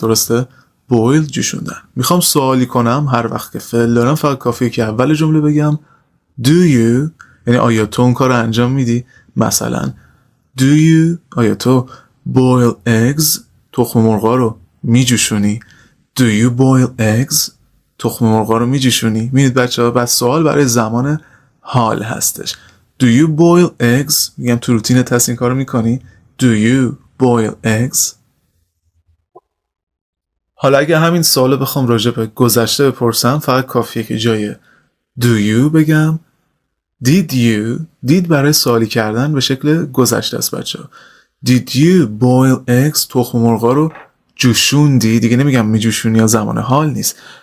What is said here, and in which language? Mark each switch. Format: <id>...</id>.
<fa>درسته؟ boil جوشوندن. میخوام سوالی کنم، هر وقت که فعل دارم فقط کافیه که اول جمله بگم do you، یعنی آیا تو اون کار رو انجام میدی؟ مثلا do you، آیا تو boil eggs، تخم مرغا رو میجوشونی؟</fa> <en>do you boil eggs،</en> <fa>تخم مرغا رو میجوشونی؟ میبینید بچه‌ها، بس سوال برای زمان حال هستش.</fa> <en>do you boil eggs،</en> <fa>میگم تو روتینت هست این کارو میکنی؟ do you boil eggs. حالا اگه همین سوالو بخوام راجع به گذشته بپرسم، فقط کافیه که جای do you بگم</fa> <en>did you.</en> <fa>did برای سوالی کردن به شکل گذشته است بچه‌ها.</fa> <en>did you boil eggs،</en> <fa>تخم مرغا رو جوشوندی؟ دیگه نمیگم میجوشونی یا زمان حال نیست.</fa>